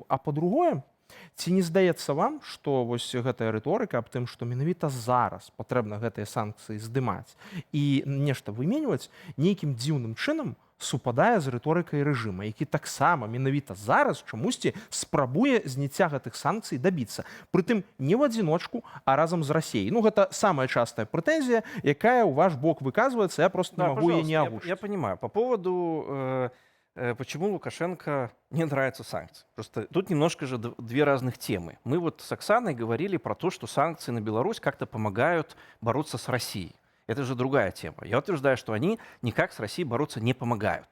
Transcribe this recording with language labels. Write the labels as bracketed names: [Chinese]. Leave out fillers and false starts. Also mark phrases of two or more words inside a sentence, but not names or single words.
[Belarusian] А па-другое, ці не здаецца вам, што вось гэтая рыторыка аб тым, што менавіта зараз патрэбна гэтыя санкцыі здымаць і нешта выменьваць, нейкім дзіўным чынам супадае з рыторыкай рэжыма, які таксама менавіта зараз чамусьці спрабуе зняцця гэтых санкцый дабіцца. Прытым не ў адзіночку, а разам з Расіяй. Ну, гэта самая частая прэтэнзія, якая ў ваш бок выказваецца, я просто не магу яе не агучыць. [Russian] Я понимаю. По поводу почему Лукашенко не нравятся санкции. Просто тут немножко же две разных темы. Мы вот с Оксаной говорили про то, что санкции на Беларусь как-то помогают бороться с Россией. Это же другая тема. Я утверждаю, что они никак с Россией бороться не помогают.